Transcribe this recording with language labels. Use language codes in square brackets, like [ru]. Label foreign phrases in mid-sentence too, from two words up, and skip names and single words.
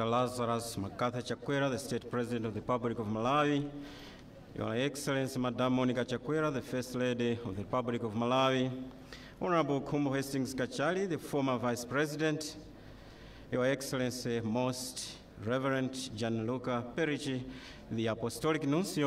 [en] Lazarus Makatha Chakwera, the State President of the Republic of Malawi, Your Excellency, Madam Monica Chakwera, the First Lady of the Republic of Malawi, Honorable Kumbo Hastings Kachali, the former Vice President, Your Excellency, Most Reverend Gianluca Perici, the Apostolic Nuncio